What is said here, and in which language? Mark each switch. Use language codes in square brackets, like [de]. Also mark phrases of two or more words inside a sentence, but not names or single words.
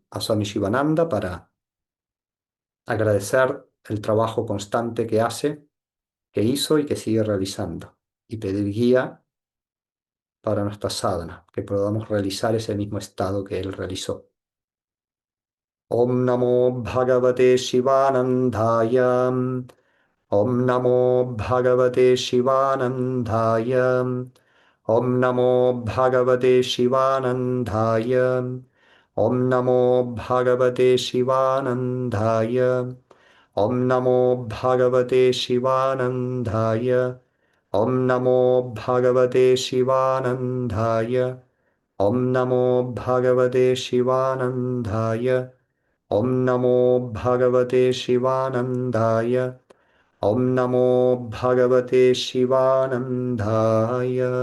[es] a Swami Shivananda para agradecer el trabajo constante que hace, que hizo y que sigue realizando, y pedir guía para nuestra sadhana, que podamos realizar ese mismo estado que él realizó. [sa] ॐ नमो भगवते शिवानन्दाय. ॐ नमो भगवते शिवानन्दाय ॐ नमो भगवते शिवानन्दाय ॐ नमो भगवते शिवानन्दाय ॐ नमो भगवते शिवानन्दाय ॐ नमो भगवते शिवानन्दाय ॐ नमो भगवते शिवानन्दाय ॐ नमो भगवते शिवानन्दाय ॐ नमो भगवते शिवानन्दाय